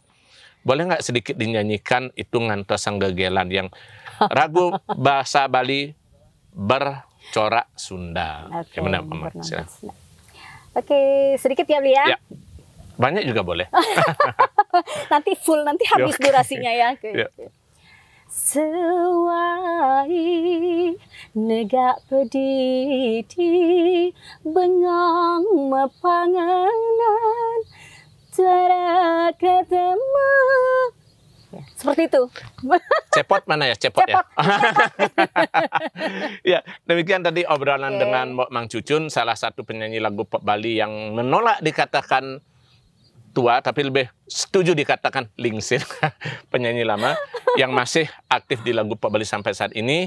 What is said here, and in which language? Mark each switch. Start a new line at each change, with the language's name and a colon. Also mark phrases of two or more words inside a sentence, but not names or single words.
Indonesian: Boleh nggak sedikit dinyanyikan Hitungan Tosang Gegelan yang ragu bahasa Bali bercorak Sunda. Gimana, Mang? Silakan. Oke, sedikit ya Beli ya. Ya. Banyak juga boleh. Nanti full, nanti habis durasinya ya. Ya.
Balinese: Sewai negak pedidi bengong mepanganan cara ketemu.
Indonesian: Ya, seperti itu. Cepot mana ya? Cepot. Ya. Ya, demikian tadi obrolan dengan Mang Cucun, salah satu penyanyi lagu pop Bali yang menolak dikatakan tua, tapi lebih setuju dikatakan lingsir, penyanyi lama yang masih aktif di lagu pop Bali sampai saat ini.